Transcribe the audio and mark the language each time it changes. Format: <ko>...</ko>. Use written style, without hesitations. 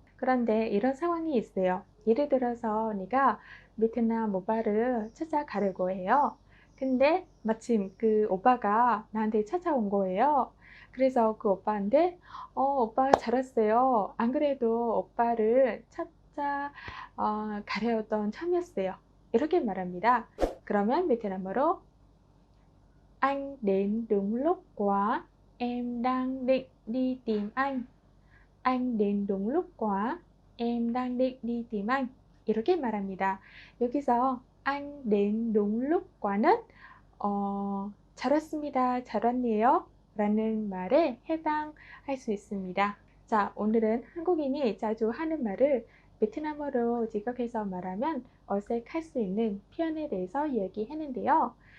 <ko>그런데 이런 상황이 있어요. 예를 들어서 내가 베트남 오빠를 찾아가려고 해요. 근데 마침 그 오빠가 나한테 찾아온 거예요. 그래서 그 오빠한테 오빠 잘 왔어요. 안 그래도 오빠를 찾아 가려던 참이었어요. 이렇게 말합니다. 그러면 베트남어로</ko> <vi>Anh đến đúng lúc quá, em đang định đi tìm anh. Anh đến đúng lúc quá, em đang định đi tìm anh.</vi> <ko>이렇게 말합니다. 여기서</ko> <vi>anh đến đúng lúc quá</vi> <ko>는 잘 왔습니다, 잘 왔네요 라는 말에 해당할 수 있습니다. 자, 오늘은 한국인이 자주 하는 말을 베트남어로 직역해서 말하면 어색할 수 있는 표현에 대해서 이야기했는데요.</ko>